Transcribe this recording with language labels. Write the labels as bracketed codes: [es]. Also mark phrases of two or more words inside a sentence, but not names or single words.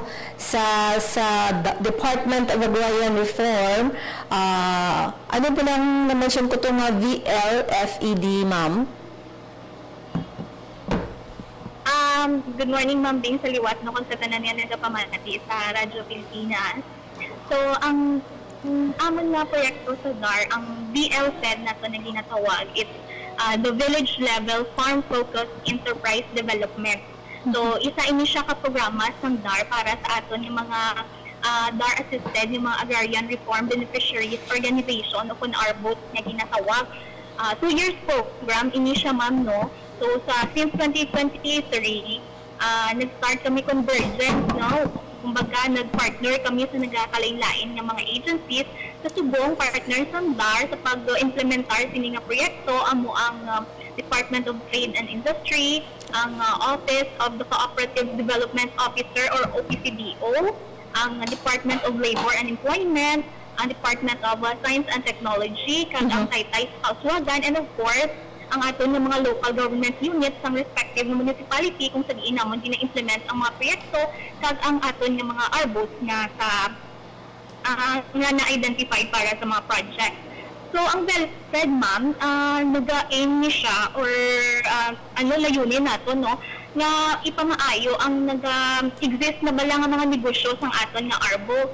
[tl] Sa Department of Agrarian Reform, ano po lang na-mention ko itong VLFED, ma'am? [en] Good morning, Ma'am Bing. [hil] Sa liwat no kung sa tanan niya nagapamati sa Radyo Pilipinas. So, ang amon nga proyekto sa DAR, ang VLFED [tl] na ito [hil] na ginatawag, [en] it's the Village Level Farm Focused Enterprise Development. [hil] So, isa ini siya ka programa sa DAR para sa aton yung mga DAR-assisted, yung mga Agrarian Reform Beneficiaries Organization o kung ARBOT na ginatawag. [en] 2 years program, [hil] ini siya, ma'am, no? So, since 2023, nag-start kami convergence, no? Kumbaga, nag-partner kami sa nagkakalain-lain ng mga agencies sa subong partners ng DAR sa pag-implementar sini nga proyekto. Amo ang Department of Trade and Industry, ang Office of the Cooperative Development Officer or OPCDO, ang Department of Labor and Employment, ang Department of Science and Technology, kag ang Taytay sa Kauswagan, [en] and of course, [hil] ang aton ng mga [en] local government units [hil] ng respective na municipality kung sa diin namon gina-implement ang mga proyekto kag ang aton ng mga ARBOs nga na-identify para sa mga project. So, ang VLFED, ma'am, nag-aim ni siya or layunin nato, no, nga ipamaayo ang nag-exist na bala nga mga negosyo sang aton nga ARBO.